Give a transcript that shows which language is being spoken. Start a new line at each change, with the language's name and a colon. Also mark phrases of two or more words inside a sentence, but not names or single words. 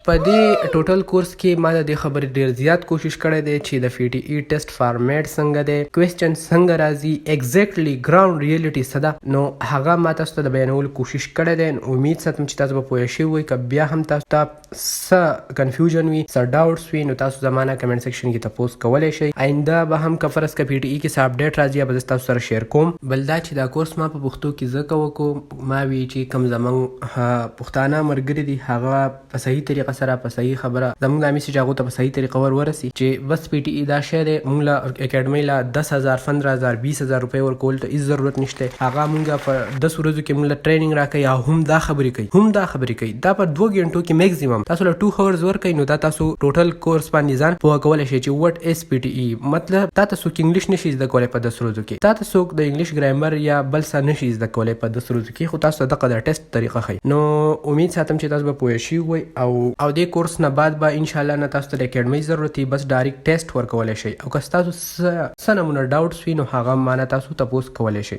Pashto: په دې
English: total course
Pashto: کې ما د دې خبرې ډیر زیات کوشش کړی دی چې د FTE
English: test format
Pashto: څنګه دی کوېسچن څنګه راځي
English: exactly ground reality
Pashto: څه ده نو هغه ما تاسو ته د بیانولو کوشش کړی دی. امید ساتم چې تاسو به پوه شوي وئ که بیا هم تاسو ته څه کنفیوژن وي څه ډاوټس وي نو تاسو زما نه
English: comment section
Pashto: کې تپوس کولی شئ. آینده به هم که فرض که FTE کې څه اپډیټ راځي به زه تاسو سره شیر کوم. بل دا چې دا کورس ما په پښتو کې ځکه وکړو ما وی چې کوم زموږ پښتانه ملګري دي هغه په صحیح طریقه سره په صحیح خبره زموږ دا میسیج هغو ته په صحیح طریقه ورسي چې بس FTE دا شی دی موږ له اکیډمۍ له 10,000 15,000 20,000 روپۍ ورکول ته هېڅ ضرورت نشته. هغه موږ په 10 ورځو کې موږ له ټریننګ راکوي او هم دا خبرې کوي دا په 2 غنټو کې میکزیمم تاسو له 2 هاورز ورکوي نو دا تاسو
English: total course
Pashto: باندې ځان پوه کولی شئ چې
English: what is FTE
Pashto: مطلب تا ته څوک انګلیش نشي زده کولی په 10 ورځو کې تا ته څوک د انګلیش ګرامر یا بل څه نشي زده کولی په 10 ورځو کې خو تاسو ته دغه د ټیسټ طریقه ښیي. نو امید ساتم چې تاسو به پوه شوي وئ او دې کورس نه بعد به انشاءالله نه تاسو ته د اکیډمۍ ضرورت وي بس
English: direct test
Pashto: ورکولی شئ او که ستاسو څه نمونه ډاوټس وي نو هغه ما نه تاسو تپوس کولی شئ.